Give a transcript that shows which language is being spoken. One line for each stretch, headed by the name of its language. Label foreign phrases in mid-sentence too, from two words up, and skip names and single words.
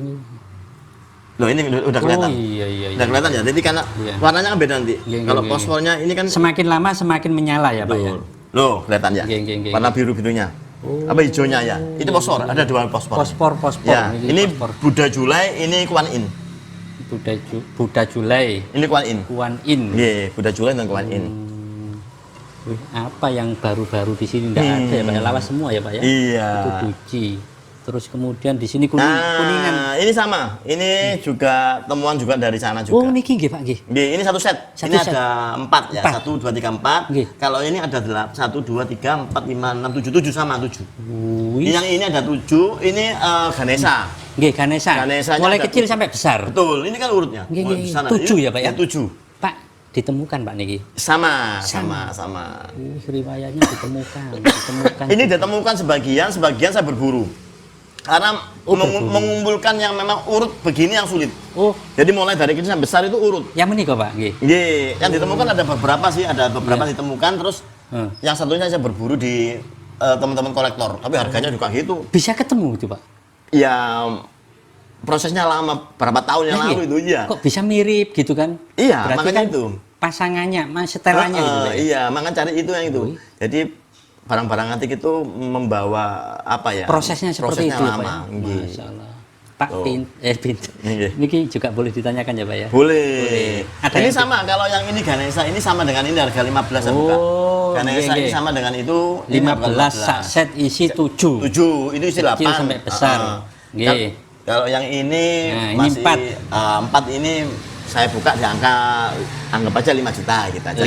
Indonesian: Loh, ini udah kelihatan. Oh, iya. Udah kelihatan ya. Jadi karena Iya. warnanya kan beda nanti. Nggih, Kalau nggih. fosfornya ini kan Semakin lama semakin menyala ya Pak ya. Loh, kelihatan ya. Nggih. Warna biru-birunya. Apa hijaunya ya? Itu fosfor, ada dua fosfor. Fosfor. Ya, ini fosfor. Buddha Julai, ini Kuan In. Buddha Julai. Ini Kuan In. Kuan In. Iya, Buddha Julai dan Kuan In. Wih, apa yang baru-baru di sini enggak ada ya Pak? Ya? Lawas semua ya Pak ya? Iya. Itu guci. Terus kemudian di sini kuningan. Nah, ini sama. Ini juga temuan juga dari sana Oh, juga.
Javanese: niki nggih Pak nggih.
Indonesian: Nggih, ini satu set. Satu Ini set. ada 4 ya. 1 2 3 4. Nggih. Kalau ini ada 1 2 3 4 5 6 7 sama 7. Wih. Yang ini ada 7, ini Ganesha. Nggih, Ganesha. Ganesanya Mulai ada kecil sampai besar. Betul, ini kan urutnya. Nggih, Mulai nggih. sana. 7 Ini ya, Pak ya? yang 7. Pak, ditemukan Pak niki. Sama. Riwayatnya ditemukan. Ini ditemukan sebagian saya berburu. Karena mengumpulkan yang memang urut begini yang sulit. Oh, Jadi mulai dari kecil sampai besar itu urut.
Javanese: yang menika Pak, nggih.
Indonesian: Nggih, yang ditemukan ada beberapa sih, Iya. ditemukan terus yang satunya saya berburu di teman-teman kolektor, tapi harganya juga gitu. Bisa ketemu itu Pak? Ya prosesnya lama, berapa tahun yang Nah, lalu iya. itu ya. Kok bisa mirip gitu kan? Iya, Berarti makanya kan itu. pasangannya, setelannya gitu Pak. Ya? Iya, makanya cari itu yang itu. Jadi barang-barang antik itu membawa apa ya? Prosesnya seperti itu ya, Pak. lama. Ya? Nggih.
Arabic: Masya Allah. Pak,
Indonesian: Tuh. pinter. Nggih. Niki juga boleh ditanyakan ya Pak ya? Boleh. Ada Ini yang- sama, kalau yang ini Ganesha ini sama dengan ini harga 15 ya bukan? Oh, Ganesha nggih, ini nggih. sama dengan itu ini harga 15 sak set isi 7. 7, itu isi 8. Kecil sampai besar. Nggih. Kalau yang ini Nah, ini masih 4. 4 ini saya buka di angka anggap aja 5 juta kita aja.